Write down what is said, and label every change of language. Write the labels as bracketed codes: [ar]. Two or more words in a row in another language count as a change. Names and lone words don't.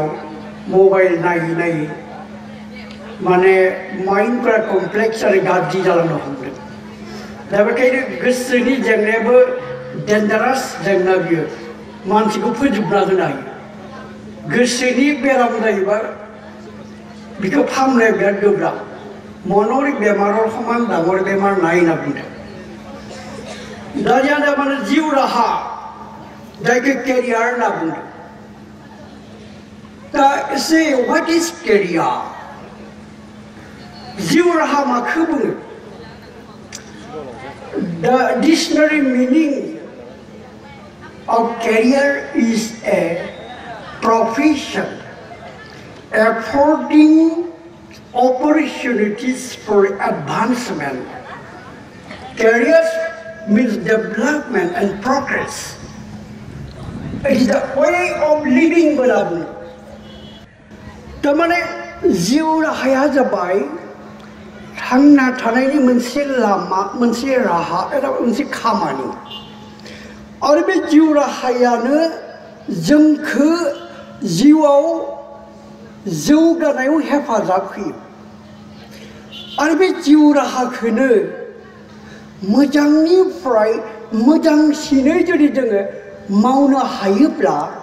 [brx] मबाइल नायै नायै माने माइन्डफोरा कमप्लेक्स आरो गाज्रि जालांनो हमदों दा बेखायनो गोसोनि जेंनायाबो डेन्जारास जेंना बियो मानसिखौ फोजोबना होनो हायो गोसोनि बेराम जायोबा बिखौ फाहामनाया बिराद गोब्राब मन'नि बेमाराव समान डाঙर बेमार नाय होनना बुंदों दा जोंहा माने जिउ राहा जायखौ केरियार होनना बुंदों दा एसे [en] what is career [brx] जिउ राहा माखौ बुङो [en] The dictionary meaning of career is a profession affording opportunities for advancement. Career means development and progress. It is the way of living. [brx] तारमाने जिउ राहाया जाबाय थांना थानायनि मोनसे लामा मोनसे राहा एबा मोनसे खामानि आरो बे जिउ राहायानो जोंखौ जिउआव जौगानायाव हेफाजाब होयो आरो बे जिउ राहाखौनो मोजांनिफ्राय मोजांसिनै जुदि जोङो मावनो हायोब्ला